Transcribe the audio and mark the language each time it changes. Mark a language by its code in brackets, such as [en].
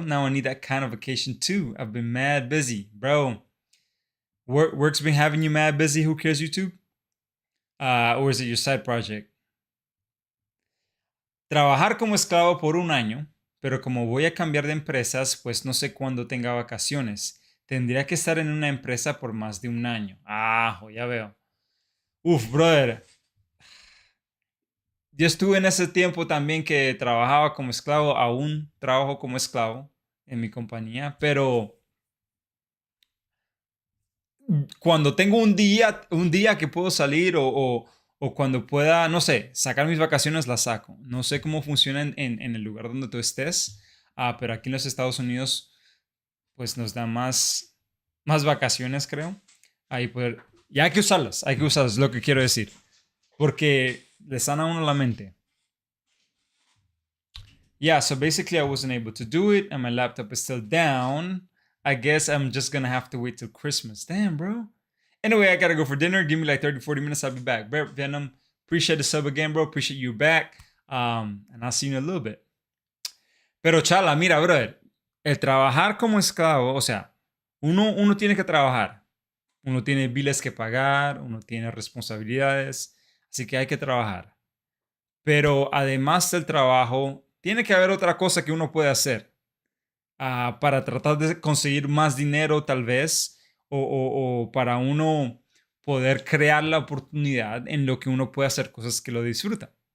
[en] Now I need that kind of vacation too. I've been mad busy, bro. Work's been having you mad busy. Who cares, YouTube? Or is it your side project? [es] Trabajar como esclavo por un año, pero como voy a cambiar de empresas, pues no sé cuándo tenga vacaciones. Tendría que estar en una empresa por más de un año. Ya veo. Uf, brother. Yo estuve en ese tiempo también que trabajaba como esclavo, aún trabajo como esclavo en mi compañía, pero cuando tengo un día que puedo salir o cuando pueda, no sé, sacar mis vacaciones, las saco. No sé cómo funciona en el lugar donde tú estés, pero aquí en los Estados Unidos, pues nos dan más vacaciones, creo. Ahí poder, y hay que usarlas, es lo que quiero decir. Porque le sana a uno la mente. [en] Yeah, so basically I wasn't able to do it and my laptop is still down. I guess I'm just gonna have to wait till Christmas. Damn, bro. Anyway, I gotta go for dinner. Give me like 30, 40 minutes. I'll be back. Venom, appreciate the sub again, bro. Appreciate you back. And I'll see you in a little bit. [es] Pero chala, mira, brother. El trabajar como esclavo, o sea, uno tiene que trabajar. Uno tiene biles que pagar, uno tiene responsabilidades. Así que hay que trabajar. Pero además del trabajo, tiene que haber otra cosa que uno puede hacer para tratar de conseguir más dinero tal vez o para uno poder crear la oportunidad en lo que uno puede hacer cosas que lo disfruta.